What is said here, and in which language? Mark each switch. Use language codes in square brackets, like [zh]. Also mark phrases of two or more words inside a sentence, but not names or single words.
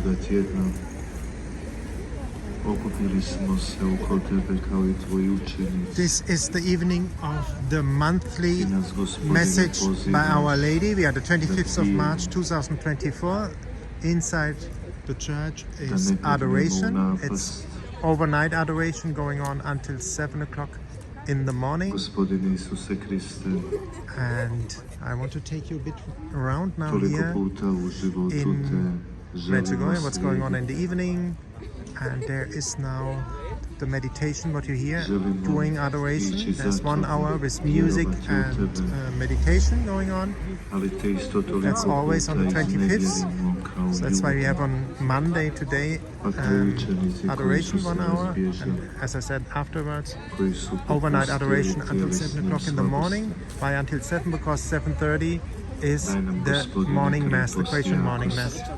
[hr] ovoga tjedna okupili smo se oko Tebe kao i Tvoji učenici. [en] This is the evening of the monthly message by Our Lady. We are the 25th of March 2024. Inside the church is adoration. It's overnight adoration going on until 7 o'clock in the morning. [hr] Gospodine Isuse Kriste, [en] And I want to take you a bit around now [hr] toliko [en] here [hr] puta u životu [en] in [hr] Te želimo [en] Medjugorje, what's going on in [hr] slijediti. [en] the evening. And there is now the meditation, what you hear during adoration. There's 1 hour with music and meditation going on. [hr] Ali Te isto toliko [en] That's always on the [hr] puta [en] 25th. [hr] iznevjerimo kao [en] So that's why we [hr] ljudi. [en] have on Monday today [hr] Pa Tvoji učenici koji [en] adoration [hr] su [en] 1 [hr] se [en] hour. [hr] razbježali, [en] And as I said afterwards, [hr] koji su [en] overnight adoration [hr] popustili [en] until 7 [hr] tjelesnim [en] o'clock in the morning. [hr] slabostima. [en] Why until 7? Because 7:30 is [hr] Daj nam, [en] the [hr] Gospodine, [en] morning mass, the [hr] kreposti [en] Apparition morning [hr] jakosti. [en] mass.